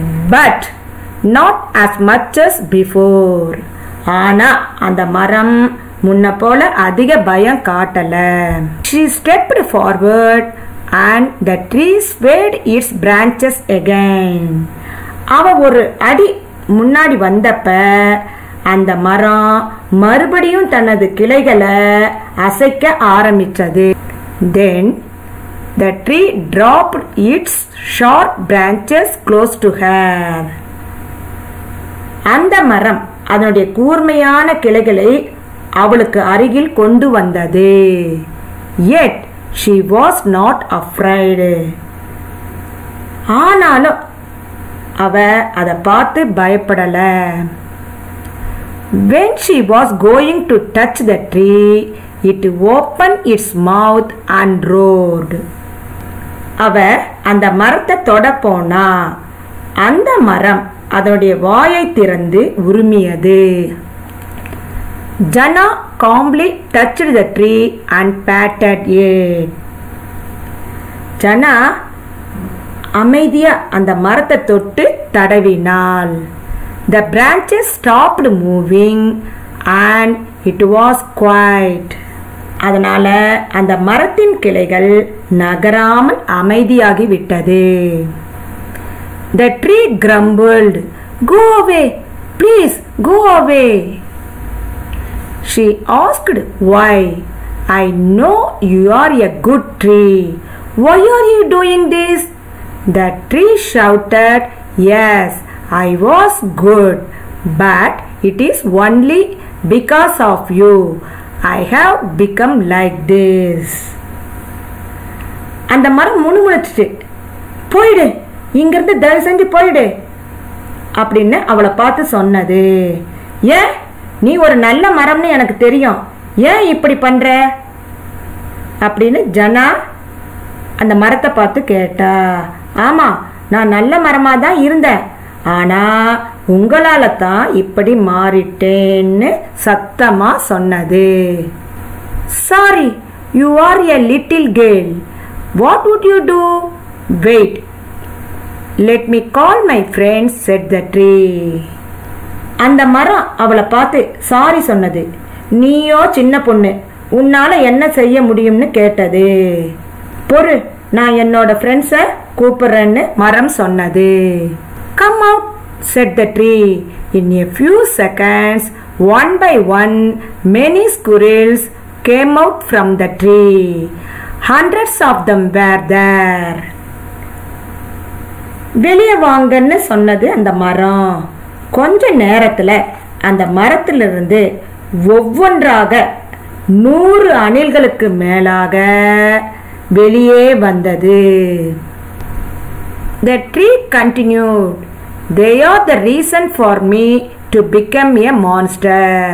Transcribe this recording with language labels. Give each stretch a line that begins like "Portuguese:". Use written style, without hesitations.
English: But not as much as before.
Tamil: ஆனா அந்த மரம் முன்ன போல அதிக பயம் காட்டல.
English: She stepped forward and the tree swayed its branches again.
Tamil: அவ ஒரு அடி முன்னாடி வந்தப்ப அந்த மரம் மறுபடியும் தனது கிளைகளை அசைக்க ஆரம்பிச்சது.
English: Then the tree dropped its sharp branches close to her.
Tamil: அந்த மரம் அதனுடைய கூர்மையான கிளைகளை அவளுக்கு அருகில் கொண்டு வந்தது.
English: Yet she was not afraid.
Tamil: ஆனாலும் அவ அதை பார்த்து பயப்படல.
English: When she was going to touch the tree, it opened its mouth and roared.
Tamil: அவ அந்த மரத்தை தொட போனா அந்த மரம் அதனுடைய வாயை திறந்து உருமியது.
English: Jana calmly touched the tree and patted it.
Tamil: Jana அமைதியா அந்த மரத்தை தொட்டு தடவினாள்.
English: The branches stopped moving and it was quiet.
Tamil: அதனால அந்த மரத்தின் கிளைகள் நகராமல் அமைதியாகி விட்டது.
English: The tree grumbled, "Go away, please go away." She asked why. "I know you are a good tree. Why are you doing this?" The tree shouted, "Yes, I was good, but it is only because of you I have become like this."
Tamil: அந்த மரம் முணுமுணுச்சு, "போயிடு, இங்கிருந்து தயவு செஞ்சு போயிடு" அப்படின்னு அவளை பார்த்து சொன்னது. "ஏன், நீ ஒரு நல்ல மரம்னு எனக்கு தெரியும், ஏன் இப்படி பண்ற?" அப்படின்னு ஜனா அந்த மரத்தை பார்த்து கேட்டா. ஆமா, நான் நல்ல மரமா தான் இருந்தேன், ஆனா உங்களால தான் இப்படி மாறிட்டேன்னு சத்தமா சொன்னது.
English: Sorry, you are a little girl. What would you do? Wait, let me call my friends, said the tree.
Tamil: அந்த மரம் அவளை பார்த்து சாரி சொன்னது. நீயோ சின்ன பொண்ணு, உன்னால என்ன செய்ய முடியும்னு கேட்டது. பொறு, நான் என்னோட ஃப்ரெண்ட்ஸை கூப்பிடுறேன்னு மரம் சொன்னது.
English: Come out, said the tree. In a few seconds, one by one, many squirrels came out from the tree. Hundreds of them were there.
Tamil: வெளியே வாங்கன்னு சொன்னது அந்த மரம். கொஞ்ச நேரத்துல அந்த மரத்திலிருந்து ஒவ்வொன்றாக 100 அணில்களுக்கு மேலாக வெளியே வந்தது.
English: The tree continued. They are the reason for me to become a monster.